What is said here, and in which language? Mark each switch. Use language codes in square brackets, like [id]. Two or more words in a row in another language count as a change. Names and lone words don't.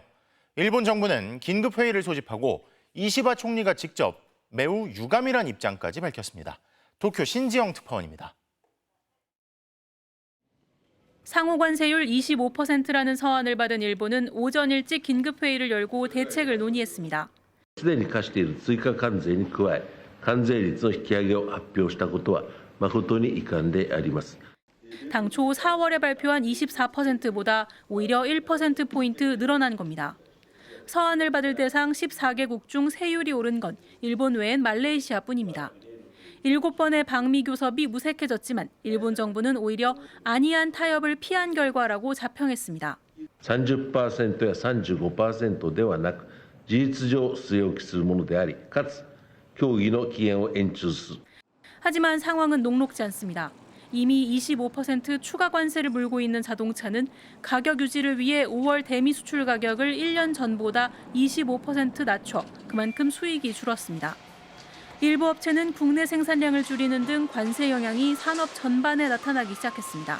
[ko] 일본 정부는 긴급 회의를 소집하고 이시바 총리가 직접 매우 유감이란 입장까지 밝혔습니다. 도쿄 신지영 특파원입니다. 상호 관세율 25%라는 서한을 받은 일본은 오전 일찍 긴급 회의를 열고 대책을 논의했습니다. [ja] すでに課している追加関税に加え、関税率の引き上げを発表したことは誠に遺憾であります。 [ko] 당초 4월에 발표한 24%보다 오히려 1%포인트 늘어난 겁니다. 서한을 받을 대상 14개국 중 세율이 오른 건 일본 외엔 말레이시아뿐입니다. 7번의 방미 교섭이 무색해졌지만 일본 정부는 오히려 안이한 타협을 피한 결과라고 자평했습니다. [ja] 30%야 35% ではなく、事実上据え置きするものであり、かつ協議の期限を延長する。 [ko] 하지만 상황은 녹록지 않습니다. 이미 25% 추가 관세를 물고 있는 자동차는 가격 유지를 위해 5월 대미 수출 가격을 1년 전보다 25% 낮춰 그만큼 수익이 줄었습니다. 일부 업체는 국내 생산량을 줄이는 등 관세 영향이 산업 전반에 나타나기 시작했습니다.